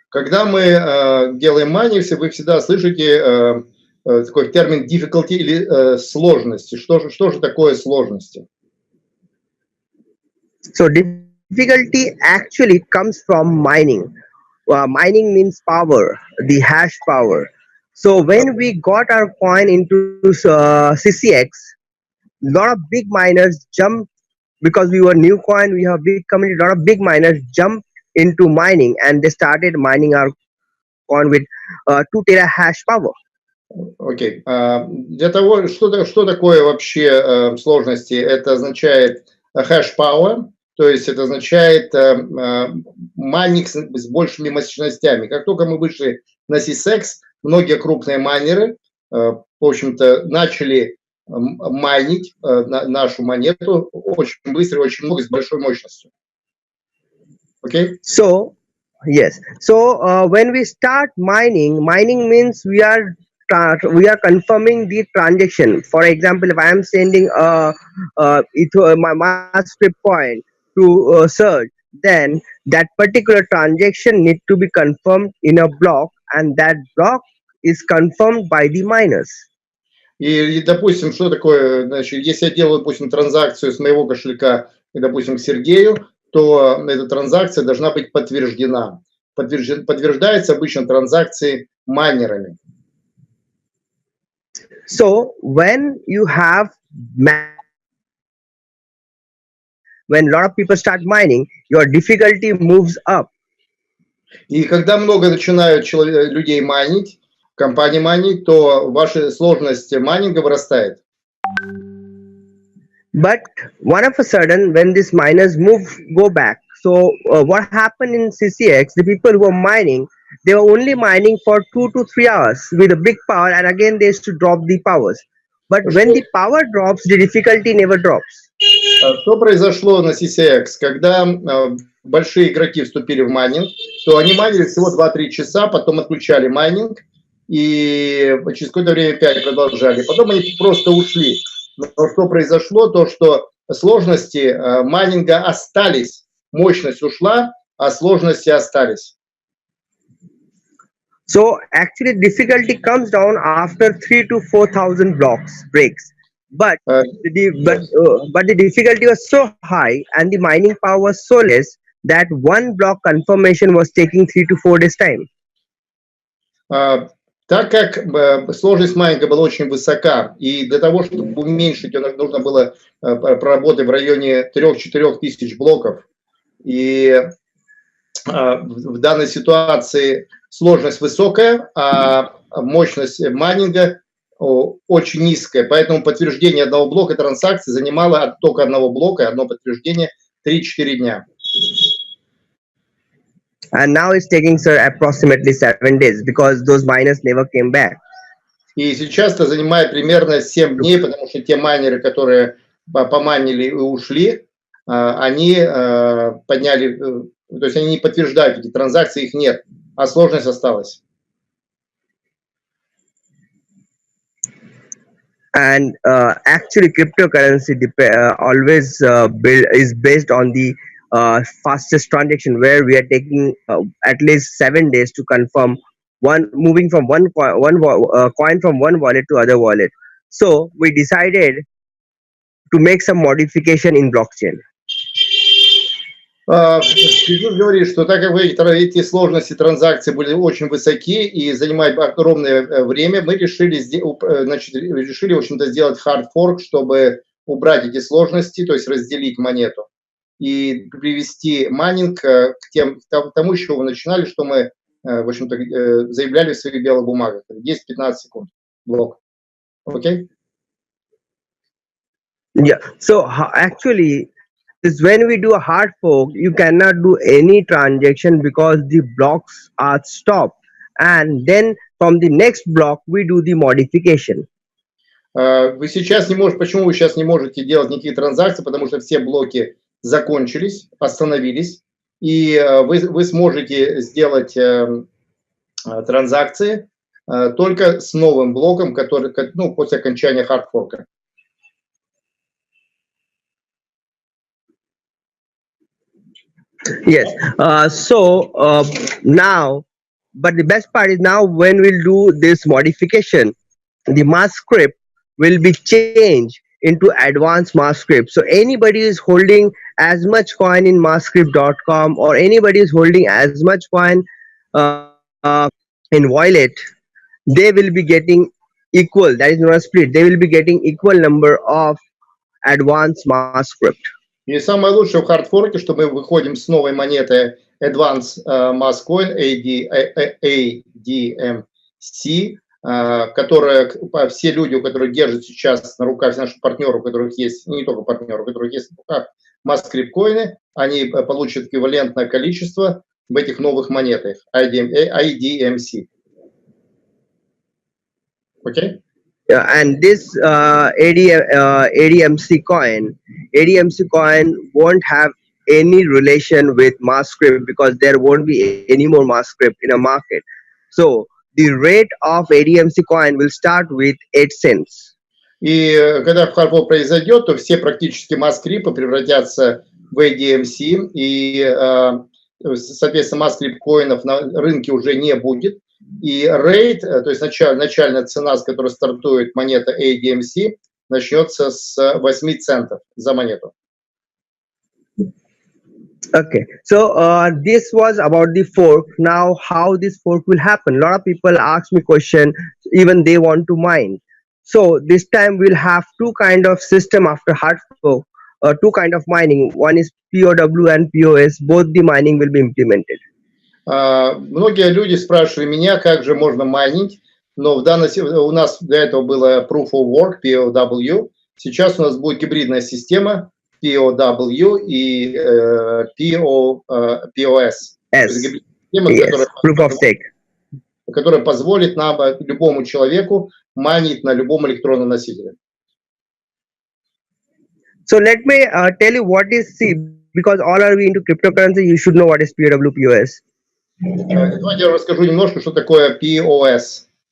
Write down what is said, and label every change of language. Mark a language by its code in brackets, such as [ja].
[ru] Когда мы делаем майнинг, вы всегда слышите такой термин difficulty или сложности. Что же такое сложности? [en] So difficulty actually comes from mining. Mining means power, the hash power. So when we got our coin into CCX, lot of big miners jumped because we were new coin. We have big community. A lot of big miners jumped into mining and they started mining our coin with 2 tera hash power. [ru] Окей. Для того, что такое вообще сложности? Это означает hash power, то есть это означает майнинг с большими мощностями. Как только мы вышли на CSX, многие крупные майнеры, в общем-то, начали майнить нашу монету очень быстро, очень много, с большой мощностью. Окей? [en] So, yes. So when we start mining means we are confirming the transaction. For example, if I am sending my MASSCRYP coin to search, then that particular transaction need to be confirmed in a block, and that block is confirmed by the miners. [ru] И, допустим, что такое, значит, если я делаю, допустим, транзакцию с моего кошелька, допустим, к Сергею, то эта транзакция должна быть подтверждена. Подтверждается обычно транзакции майнерами. [en] So when you have when a lot of people start mining, your difficulty moves up. [ru] И когда много начинают людей майнить, компании майнить, то ваша сложность майнинга вырастает. [en] But one of a sudden, when these miners go back, so what happened in CCX, the people who were mining, they were only mining for 2 to 3 hours with a big power, and again they used to drop the powers. But when the power drops, the difficulty never drops. [ru] Что произошло на CCX? Когда большие игроки вступили в майнинг, то они майнили всего 2-3 часа, потом отключали майнинг, и через какое-то время опять продолжали. Потом они просто ушли. Но что произошло? То, что сложности майнинга остались. Мощность ушла, а сложности остались. [en] So actually difficulty comes down after 3 to 4,000 breaks. But the difficulty was so high and the mining power was so less that one block confirmation was taking 3 to 4 days time. [ru] Так как сложность майнинга была очень высока, и для того, чтобы уменьшить, нужно было проработать в районе 3-4 тысяч блоков. И в данной ситуации сложность высокая, а мощность майнинга очень низкая. Поэтому подтверждение одного блока транзакции занимало только одного блока, одно подтверждение 3-4 дня. [en] And now it's taking, sir, approximately 7 days because those miners never came back. [ru] И сейчас это занимает примерно 7 дней, потому что те майнеры, которые помайнили и ушли, они подняли, то есть они не подтверждают эти транзакции, их нет, а сложность осталась. [en] And actually, cryptocurrency always is based on the fastest transaction, where we are taking at least 7 days to confirm moving from one coin from one wallet to other wallet. So we decided to make some modification in blockchain. [ru] Пиджуш говорит, что так как эти сложности транзакций были очень высоки и занимают огромное время, мы решили, в общем-то, сделать hard fork, чтобы убрать эти сложности, то есть разделить монету и привести майнинг к тому, с чего мы начинали, что мы, в общем-то, заявляли в своих белых бумагах. 10-15 секунд блок. Окей? [en] Yeah. So actually, is when we do a hard fork, you cannot do any transaction because the blocks are stopped, and then from the next block we do the modification. [ru] Вы сейчас не можете, почему вы сейчас не можете делать никакие транзакции? Потому что все блоки закончились, остановились, и вы сможете сделать транзакции только с новым блоком, который, после окончания хардфорка. [en] Yes. Now, but the best part is now when we'll do this modification, the MASSCRYP will be changed into advanced MASSCRYP. So anybody is holding as much coin in masscrypt.com, or anybody is holding as much coin in wallet, they will be getting equal, that is not a split, they will be getting equal number of advanced MASSCRYPT. [ru] И самое лучшее в хардфорке, что мы выходим с новой монетой Advanced Mass Coin ADMC, которая все люди, у которых держат сейчас на руках, наших партнеров, у которых есть, не только партнеров, у которых есть на руках MASSCRYPT COIN, они получат эквивалентное количество в этих новых монетах IDMC. [en] Okay? And this ADMC coin won't have any relation with MASSCRYPT because there won't be any more MASSCRYPT in a market. So the rate of ADMC coin will start with 8 cents. [ru] И когда хардфорк произойдет, то все практически MASSCRYPT превратятся в ADMC, и, соответственно, MASSCRYPT коинов на рынке уже не будет. И рейт, то есть начальная цена, с которой стартует монета ADMC, начнется с 8 центов за монету. [en] Okay, so this was about the fork. Now, how this fork will happen? A lot of people ask me question, even they want to mine. So this time we'll have two kind of system after hard fork, two kind of mining. One is POW and POS. Both the mining will be implemented. [ru] Многие люди спрашивали меня, как же можно майнить, но у нас до этого было Proof of Work, POW. Сейчас у нас будет гибридная система POW и POS. [en] Yes, Proof of Stake. [ru] Которая позволит нам, любому человеку, майнить на любом электронном носителе. [en] So let me tell you what is C, because all are we into cryptocurrency, you should know what is POW, POS. [ru] Давайте я расскажу немножко, что такое POS.